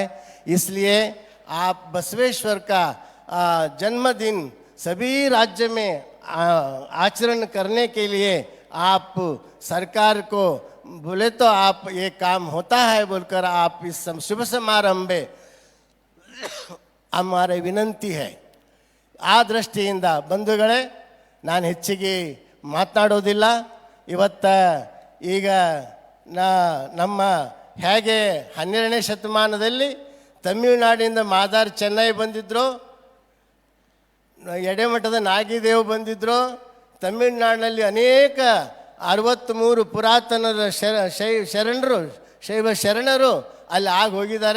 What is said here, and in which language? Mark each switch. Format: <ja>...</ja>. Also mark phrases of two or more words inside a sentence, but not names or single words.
<hi>इसलिए आप बसवेश्वर का जन्मदिन सभी राज्य में आचरण करने के लिए आप सरकार को बोले तो आप ये काम होता है बोलकर आप इस शुभ समारंभ में हमारे विनंती है.</hi> <kn>ಆ ದೃಷ್ಟಿಯಿಂದ ಬಂಧುಗಳೇ, ನಾನು ಹೆಚ್ಚಿಗೆ ಮಾತನಾಡೋದಿಲ್ಲ. ಈಗ ನಮ್ಮ ಹೇಗೆ 12ನೇ ಶತಮಾನದಲ್ಲಿ ತಮಿಳುನಾಡಿನಿಂದ ಮಾದಾರ್ ಚೆನ್ನೈ ಬಂದಿದ್ರು, ಎಡೆಮಠದ ನಾಗಿದೇವ್ ಬಂದಿದ್ರು, ತಮಿಳುನಾಡಿನಲ್ಲಿ ಅನೇಕ 63 ಪುರಾತನರ ಶರಣರು, ಶೈವ ಶರಣರು ಅಲ್ಲಿ ಆಗಿ ಹೋಗಿದ್ದಾರೆ.</kn>